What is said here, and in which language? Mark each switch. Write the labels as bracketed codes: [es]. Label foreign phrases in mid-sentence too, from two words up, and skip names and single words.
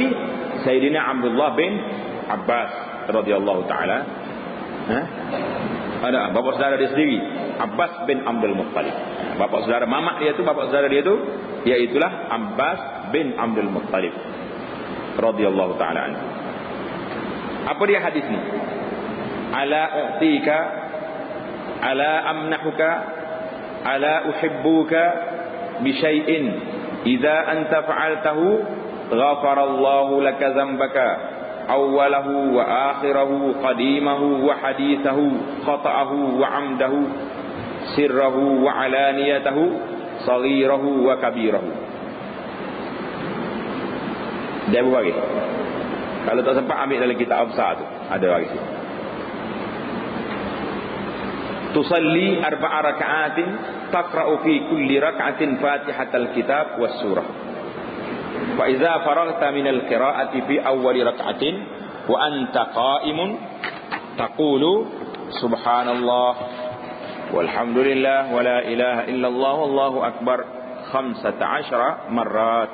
[ar] سيدنا عبد الله بن عباس رضي الله تعالى. [ms] Ada bapa saudara dia sendiri, Abbas bin Abdul Muttalib. Bapa saudara mamak dia tu, bapa saudara dia tu iaitulah Abbas bin Abdul Muttalib [ar] رضي الله تعالى عنه. [ms] Apa dia hadis ni? [ar] ألا أعطيك ألا أمنحك ألا أحبك بشيء إذا أنت فعلته غفر الله لك ذنبك أوله وآخره قديمه وحديثه خطأه وعمده سره وعلانيته صغيره وكبيره. [ms] Dia bagi. Kalau tak sempat ambil dalam kitab besar tu ada lagi. [ar] تصلي أربع ركعات تقرأ في كل ركعة فاتحة الكتاب والسورة. فإذا فرغت من القراءة في أول ركعة وأنت قائم تقول سبحان الله والحمد لله ولا إله إلا الله والله أكبر 15 مرات.